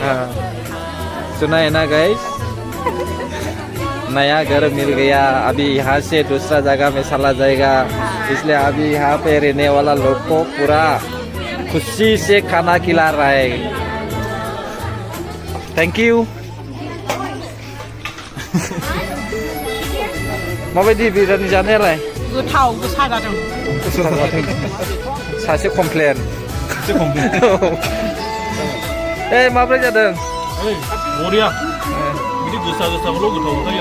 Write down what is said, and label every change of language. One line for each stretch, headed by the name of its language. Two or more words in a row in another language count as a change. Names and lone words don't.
Hindi: हाँ सुना है ना गाइस नया घर मिल गया अभी यहाँ से दूसरा जगह में चला जाएगा इसलिए अभी यहाँ पे रहने वाला लोग को पूरा खुशी से खाना खिला रहा है
English: thank you
Bodo: माबायदि बिरियानी जानायालाय गोथाव गोसा जादों सासे कमप्लेन ए माब्रै जादों बरिया बिदि गोसा गोसाखौल' गोथाव मोनखायो